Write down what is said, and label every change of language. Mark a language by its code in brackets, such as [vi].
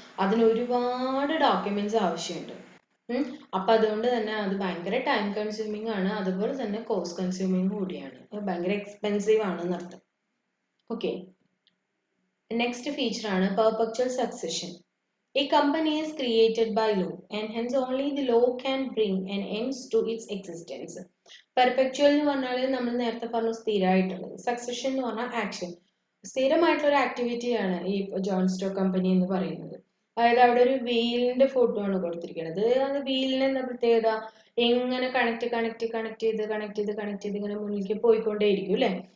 [ml] അതിന് ഒരുപാട് ഡോക്യുമെന്റ്സ് ആവശ്യമുണ്ട്. അപ്പം അതുകൊണ്ട് തന്നെ അത് ഭയങ്കര ടൈം കൺസ്യൂമിങ് ആണ്, അതുപോലെ തന്നെ കോസ്റ്റ് കൺസ്യൂമിങ് കൂടിയാണ്, ഭയങ്കര എക്സ്പെൻസീവ് ആണ് എന്നർത്ഥം. [en] Okay, next feature ആണ് perpetual succession. A company is created by law and hence only the law can bring an end to its existence. [ml] Perpetual എന്ന് പറഞ്ഞാൽ നമ്മൾ നേരത്തെ പറഞ്ഞു സ്ഥിരമായിട്ടുള്ളത്. സക്സഷൻ എന്ന് പറഞ്ഞാൽ ആക്ഷൻ, സ്ഥിരമായിട്ടുള്ള ഒരു ആക്ടിവിറ്റിയാണ് ഈ ജോൺ സ്റ്റോക്ക് കമ്പനി എന്ന് പറയുന്നത്. അതായത് അവിടെ ഒരു വീലിന്റെ ഫോട്ടോ ആണ് കൊടുത്തിരിക്കുന്നത്. അത് വീലിന് എന്താ പ്രത്യേകത, എങ്ങനെ കണക്ട് ചെയ്ത് ഇങ്ങനെ മുന്നിലേക്ക് പോയിക്കൊണ്ടേയിരിക്കും അല്ലെ.